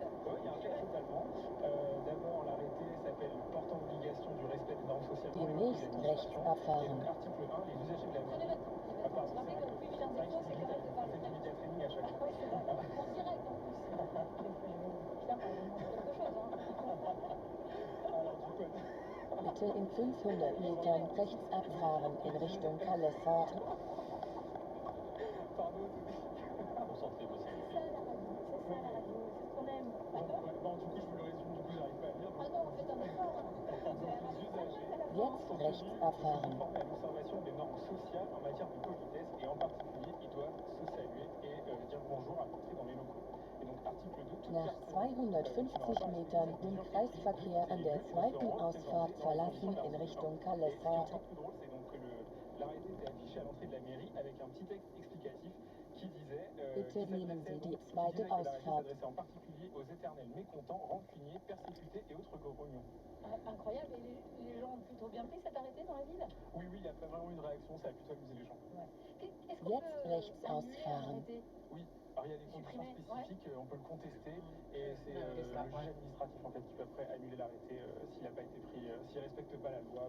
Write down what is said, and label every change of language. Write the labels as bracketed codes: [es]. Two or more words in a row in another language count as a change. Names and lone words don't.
[fr] Oui, il y a un texte totalement. D'abord, l'arrêté s'appelle portant obligation du respect des normes sociales pour les locaux [de] Demnächst [fr] de [de] rechts [fr] l'administration. Et [de] abfahren. [fr] donc article 1, les usagers de la Prenez mairie. votre temps. Ah pardon, Vous rappelez que depuis que je viens c'est vrai d'écho, que c'est correct de parler c'est du média training à chaque Ah fois. oui, c'est vrai. En direct en plus. Putain, pas vraiment quelque chose, hein. Alors du code. [de] Bitte in 500 Metern rechts abfahren in Richtung Kallesfahrt. [fr] Pardon, Concentrez-vous s'il vous C'est plaît. ça la radio, c'est ça la radio, c'est ce qu'on aime. Bon, du coup, je vous le résume, du coup, j'arrive pas à lire. Ah non, faites un effort. Hein. Donc, les usagers [de] Jetzt [fr] sont [de] rechts [fr] tenus de [de] abfahren. [fr] se conformer à l'observation des normes sociales en matière de politesse et en particulier, ils doivent se saluer et dire bonjour à l'entrée dans les locaux. Et donc, article 2, toute [de] Nach [fr] personne [de] 250 Metern den Kreisverkehr an der zweiten Ausfahrt verlassen in Richtung [fr] Et ce qui est [de] Kallesfahrt. [fr] encore plus drôle, c'est donc que l'arrêté était affiché à l'entrée de la mairie avec un petit texte explicatif qui disait [de] Bitte nehmen Sie die [fr] que [de] zweite [fr] l'arrêté [de] Ausfahrt. [fr] s'adressait en particulier aux éternels mécontents, rancuniers, persécutés et autres grognons. Incroyable. Et les gens ont plutôt bien pris cet arrêté dans la ville. Oui, il n'y a pas vraiment eu de réaction, ça a plutôt amusé les gens. Est-ce qu'on [de] Jetzt [fr] peut [de] rechts [fr] annuler un [de] ausfahren. [fr] arrêté? Oui, alors il y a des conditions Supprimer, spécifiques, on peut le contester, et c'est le juge administratif en fait qui peut après annuler l'arrêté s'il n'a pas été pris, s'il ne respecte pas la loi.